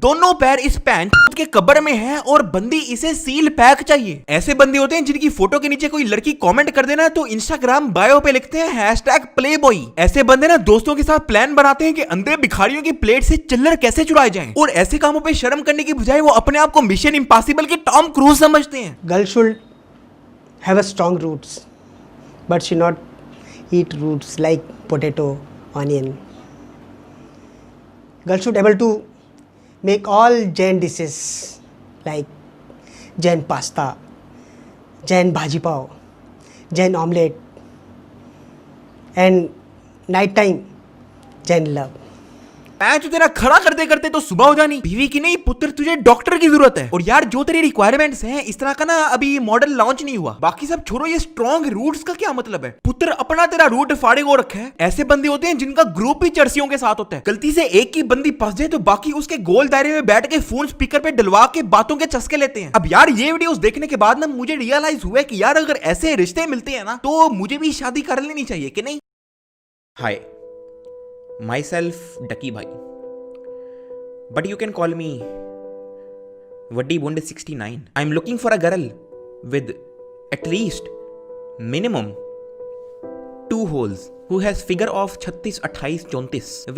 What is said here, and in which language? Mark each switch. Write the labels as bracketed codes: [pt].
[hi] दोनों पैर इस पैन के कब्र में है और बंदी इसे सील पैक चाहिए। ऐसे बंदे होते हैं जिनकी फोटो के नीचे कोई लड़की कमेंट कर देना तो इंस्टाग्राम बायो पे लिखते हैं #प्लेबॉय। ऐसे बंदे ना दोस्तों के साथ प्लान बनाते हैं कि अंधे भिखारियों की प्लेट से चिल्लर कैसे चुराए जाएं, और ऐसे कामों पे शर्म करने की बजाय वो अपने आप को मिशन इम्पॉसिबल के टॉम क्रूज समझते हैं। [en] Girl should have a strong roots, but should not eat roots like potato, onion. Girl should able to make all Jain dishes like Jain pasta, Jain bhaji pav, Jain omelette, and night time Jain love. [hi] Patch तेरा खड़ा करते करते तो सुबह हो जानी। बीवी की नहीं पुत्र, तुझे डॉक्टर की जरूरत है। और यार जो तेरी रिक्वायरमेंट्स हैं इस तरह का ना अभी मॉडल लॉन्च नहीं हुआ। बाकी सब छोड़ो, ये स्ट्रॉन्ग रूट्स का क्या मतलब है? पुत्र अपना तेरा रूट फाड़े को रखा है। ऐसे बंदे होते हैं जिनका ग्रुप ही चर्सियों के साथ होता है। गलती से एक की बंदी फंस जाए तो बाकी उसके गोल दायरे में बैठ के फोन स्पीकर पे डलवा के बातों के चस्के लेते हैं। अब यार ये वीडियोस देखने के बाद ना मुझे रियलाइज हुआ कि यार अगर ऐसे रिश्ते मिलते हैं ना तो मुझे भी शादी कर लेनी चाहिए कि नहीं। [en] Hi, myself Ducky भाई, but you can call me Vaddi Bund 69. I'm looking for a girl with at least minimum 2 holes who has figure of 36, 28, 34.